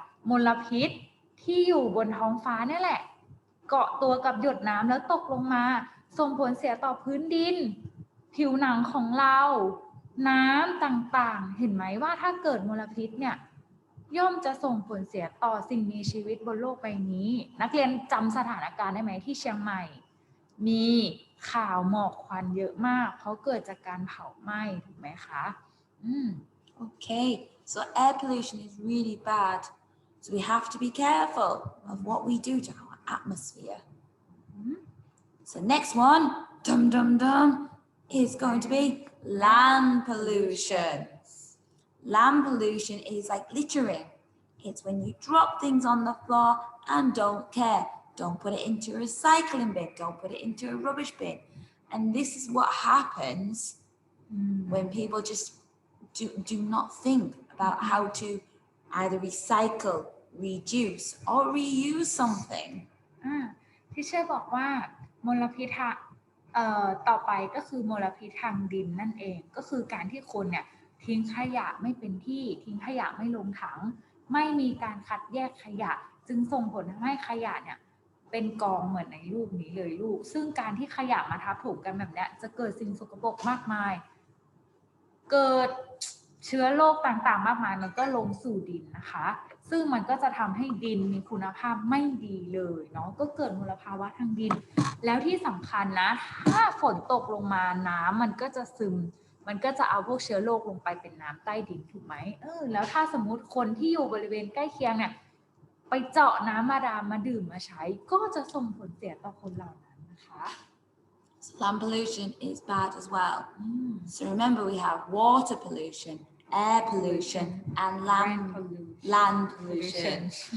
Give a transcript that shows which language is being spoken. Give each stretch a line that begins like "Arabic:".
Thai: มลพิษที่อยู่บนท้องฟ้านี่แหละเกาะตัวกับหยดน้ำแล้วตกลงมาส่งผลเสียต่อพื้นดินผิวหนังของเราน้ำต่างๆเห็นไหมว่าถ้าเกิดมลพิษเนี่ยย่อมจะส่งผลเสียต่อสิ่งมีชีวิตบนโลกใบนี้นักเรียนจำสถานการณ์ได้ไหมที่เชียงใหม่มีข่าวหมอกควันเยอะมากเพราะเกิดจากการเผาไหม้ถูกไหมคะ
English: Okay, so air pollution is really bad. So we have to be careful of what we do to our atmosphere. So next one, dum dum dum, is going to be land pollution. Land pollution is like littering. It's when you drop things on the floor and don't care. Don't put it into a recycling bin. Don't put it into a rubbish bin. And this is what happens when people just do not think about how to either recycle, reduce, or reuse something.
Thai: ที่เชื่อบอกว่ามลพิษต่อไปก็คือมลพิษทางดินนั่นเองก็คือการที่คนเนี่ยทิ้งขยะไม่เป็นที่ทิ้งขยะไม่ลงถังไม่มีการคัดแยกขยะจึงส่งผลทำให้ขยะเนี่ยเป็นกองเหมือนในรูปนี้เลยลูกซึ่งการที่ขยะมาทับถมกันแบบนี้จะเกิดสิ่งสกปรกมากมาย เกิดเชื้อโรคต่างๆมากมายมันก็ลงสู่ดินนะคะซึ่งมันก็จะทำให้ดินมีคุณภาพไม่ดีเลยเนาะก็เกิดมลภาวะทางดินแล้วที่สำคัญนะถ้าฝนตกลงมาน้ำมันก็จะซึมมันก็จะเอาพวกเชื้อโรคลงไปเป็นน้ำใต้ดินถูกไหมแล้วถ้าสมมุติคนที่อยู่บริเวณใกล้เคียงเนี่ยไปเจาะน้ำบาดาลมาดื่มมาใช้ก็จะส่งผลเสียต่อคนเหล่านั้นนะคะ
English: So land pollution is bad as well. So remember we have water pollution, air pollution, and land pollution.